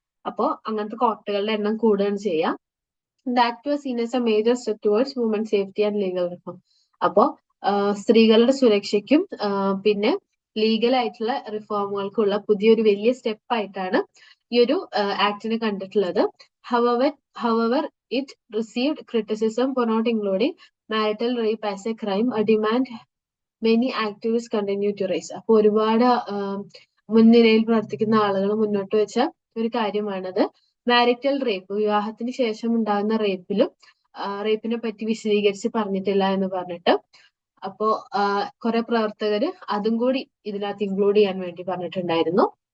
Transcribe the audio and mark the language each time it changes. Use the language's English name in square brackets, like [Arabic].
[Malayalam] അപ്പോ അങ്ങനത്തെ കോർട്ടുകളുടെ എണ്ണം കൂടുകയാണ് ചെയ്യുക. [English] That was seen as a major step towards woman safety and legal reform. [Malayalam] അപ്പോ സ്ത്രീകളുടെ സുരക്ഷയ്ക്കും പിന്നെ ലീഗൽ ആയിട്ടുള്ള റിഫോമുകൾക്കുള്ള പുതിയൊരു വലിയ സ്റ്റെപ്പ് ആയിട്ടാണ് ഈ ഒരു ആക്ടിനെ കണ്ടിട്ടുള്ളത്. [English] However, it received criticism for not including marital rape as a crime, a demand many activists continue to raise. [Malayalam] അപ്പോൾ ഒരുപാട് മുൻനിരയിൽ പ്രവർത്തിക്കുന്ന ആളുകൾ മുന്നോട്ട് വെച്ച ഒരു കാര്യമാണത്. മാരിറ്റൽ റേപ്പ്, വിവാഹത്തിന് ശേഷം ഉണ്ടാകുന്ന റേപ്പിനെ പറ്റി വിശദീകരിച്ച് പറഞ്ഞിട്ടില്ല എന്ന് പറഞ്ഞിട്ട്. അപ്പോ കുറെ പ്രവർത്തകര് അതും കൂടി ഇതിനകത്ത് ഇൻക്ലൂഡ് ചെയ്യാൻ വേണ്ടി പറഞ്ഞിട്ടുണ്ടായിരുന്നു.